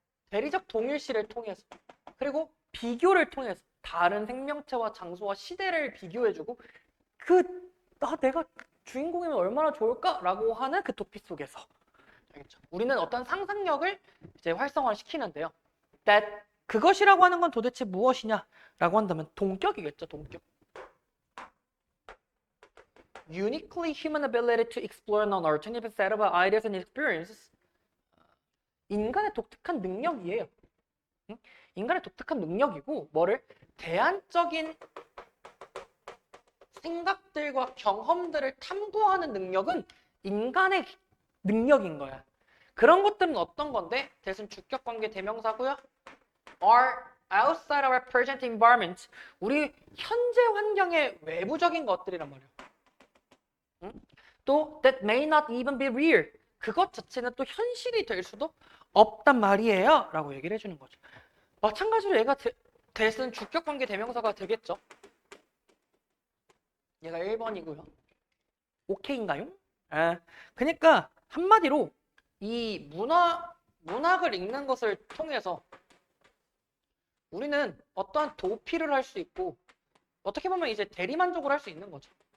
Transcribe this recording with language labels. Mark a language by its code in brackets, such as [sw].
[ko] 대리적 동일시를 통해서 그리고 비교를 통해서 다른 생명체와 장소와 시대를 비교해주고 내가 주인공이면 얼마나 좋을까라고 하는 그 도피 속에서 알겠죠? 우리는 어떤 상상력을 이제 활성화시키는데요. 그것이라고 하는 건 도대체 무엇이냐라고 한다면 동격이겠죠. 동격. [en] uniquely human ability to explore an alternative set of ideas and experiences. [ko] 인간의 독특한 능력이에요. 응? 인간의 독특한 능력이고 뭐를 대안적인 생각들과 경험들을 탐구하는 능력은 인간의 능력인 거야. 그런 것들은 어떤 건데? 대신 주격관계 대명사고요. [en] are outside our present environment. [ko] 우리 현재 환경의 외부적인 것들이란 말이야. 응? [en] 또 that may not even be real. [ko] 그것 자체는 또 현실이 될 수도 없단 말이에요. 라고 얘기를 해주는 거죠. 마찬가지로 얘가 대신 주격관계 대명사가 되겠죠. 얘가 1번이고요. 오케이인가요? 그러니까 한마디로 이 문학을 읽는 것을 통해서 우리는 어떠한 도피를 할 수 있고 어떻게 보면 이제 대리만족을 할 수 있는 거죠.